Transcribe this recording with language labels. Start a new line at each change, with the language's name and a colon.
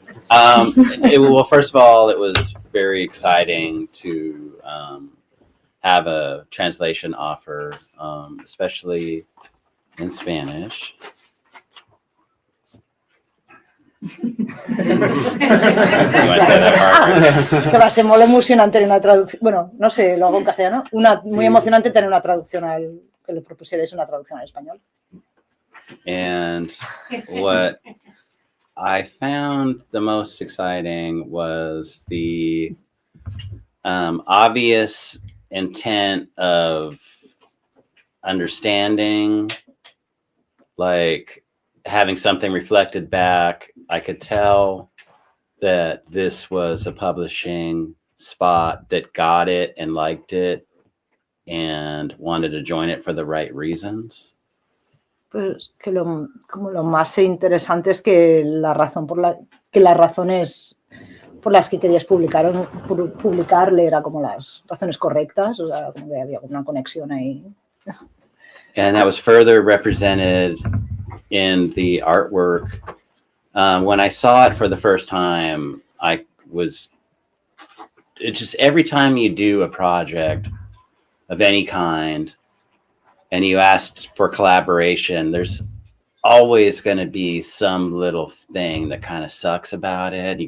English: Well, first of all, it was very exciting to have a translation offer, especially in Spanish. You want to say that part?
Spanish: Que va a ser muy emocionante tener una traducción, bueno, no sé, lo hago en castellano, muy emocionante tener una traducción que le propusierais una traducción al español.
English: And what I found the most exciting was the obvious intent of understanding, like having something reflected back. I could tell that this was a publishing spot that got it and liked it and wanted to join it for the right reasons.
Spanish: Pues que como lo más interesante es que las razones por las que querías publicarle era como las razones correctas, o sea, como que había una conexión ahí.
English: And that was further represented in the artwork. When I saw it for the first time, it's just every time you do a project of any kind and you asked for collaboration, there's always going to be some little thing that kind of sucks about it.